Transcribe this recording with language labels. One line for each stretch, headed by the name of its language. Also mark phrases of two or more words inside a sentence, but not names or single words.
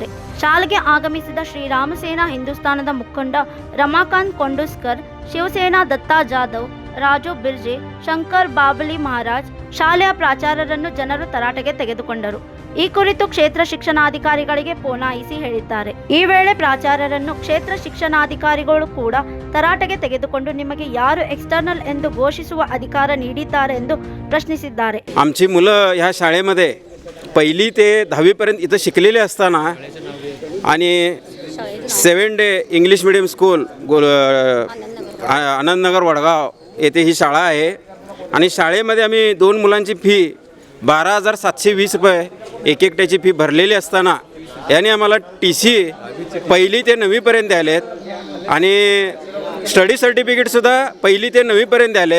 Kannada: ಶಾಲೆಗೆ ಆಗಮಿಸಿದ ಶ್ರೀರಾಮಸೇನಾ ಹಿಂದೂಸ್ತಾನದ ಮುಖಂಡ ರಮಾಕಾಂತ್ ಕೊಂಡುಸ್ಕರ್, ಶಿವಸೇನಾ ದತ್ತಾ ಜಾಧವ್, ರಾಜು ಬಿರ್ಜೆ, ಶಂಕರ್ ಬಾಬಲಿ ಮಹಾರಾಜ್ ಶಾಲೆಯ ಪ್ರಾಚಾರ್ಯರನ್ನು ಜನರು ತರಾಟೆಗೆ ತೆಗೆದುಕೊಂಡರು. ಈ ಕುರಿತು ಕ್ಷೇತ್ರ ಶಿಕ್ಷಣಾಧಿಕಾರಿಗಳಿಗೆ ಪೋನಾಯಿಸಿ ಹೇಳಿದ್ದಾರೆ. ಈ ವೇಳೆ ಪ್ರಾಚಾರ್ಯರನ್ನು ಕ್ಷೇತ್ರ ಶಿಕ್ಷಣಾಧಿಕಾರಿಗಳು ಕೂಡ ತರಾಟೆಗೆ ತೆಗೆದುಕೊಂಡು ನಿಮಗೆ ಯಾರು ಎಕ್ಸ್ಟರ್ನಲ್ ಎಂದು ಘೋಷಿಸುವ ಅಧಿಕಾರ ನೀಡಿದ್ದಾರೆ ಎಂದು ಪ್ರಶ್ನಿಸಿದ್ದಾರೆ.
Marathi: आमची मुलं ह्या शाळेमध्ये 1ली ते 10वीपर्यंत इथं शिकलेले असताना आणि 7 डे इंग्लिश मीडियम स्कूल आनंदनगर वडगाव येथे ही शाळा आहे आणि शाळेमध्ये आम्ही 2 मुलांची फी 12,720 रुपये एक एकट्याची फी भरलेली असताना याने आम्हाला TC 1ली ते 9वीपर्यंत द्यालेत आणि
English: study certificate
Marathi: 1ली ते 9वीपर्यंत द्यालेत.